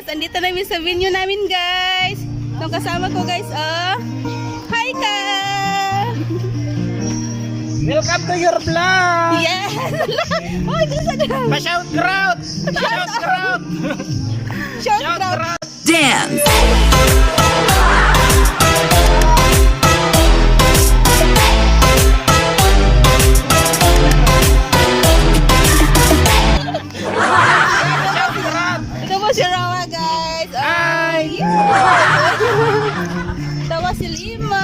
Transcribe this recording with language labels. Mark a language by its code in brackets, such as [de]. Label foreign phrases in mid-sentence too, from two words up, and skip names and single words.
[tl] Andito namin sa venue namin guys. Itong kasama ko guys, oh. Hi ka! [en] Welcome to your vlog! [tl] Yes! Oh, ito sa [en] Pa-shout crowd! Shout crowd! Shout crowd! Dance. [tl] Ito po si Rawa guys. Hi! Ito po si Lima.